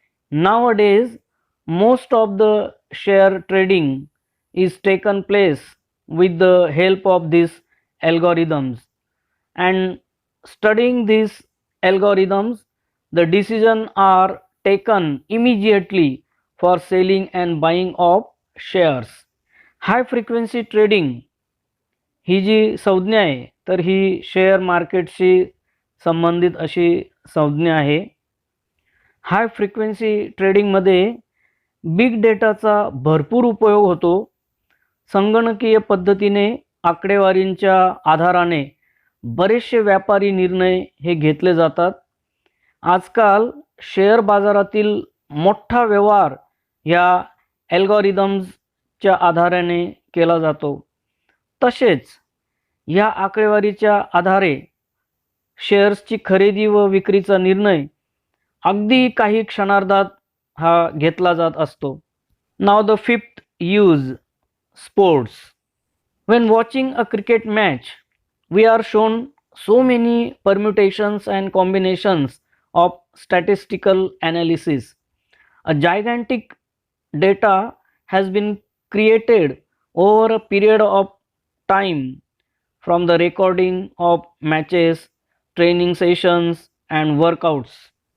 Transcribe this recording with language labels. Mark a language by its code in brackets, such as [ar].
[en] Nowadays, most of the share trading is taken place with the help of these algorithms, and studying these algorithms, the decisions are taken immediately for selling and buying of shares. [mr] High frequency trading ही जी संज्ञा आहे तर ही share मार्केटशी संबंधित अशी संज्ञा आहे. High frequency ट्रेडिंगमध्ये big डेटाचा भरपूर उपयोग होतो. संगणकीय पद्धतीने आकडेवारींच्या आधाराने बरेचसे व्यापारी निर्णय हे घेतले जातात. आजकाल शेअर बाजारातील मोठा व्यवहार या अल्गोरिदम्सच्या आधाराने केला जातो. तसेच या आकडेवारीच्या आधारे शेअर्सची खरेदी व विक्रीचा निर्णय अगदी काही क्षणार्धात हा घेतला जात असतो. [en] Now the fifth use, sports. When watching a cricket match, we are shown so many permutations and combinations of statistical analysis. A gigantic data has been created over a period of time from the recording of matches, training sessions, and workouts.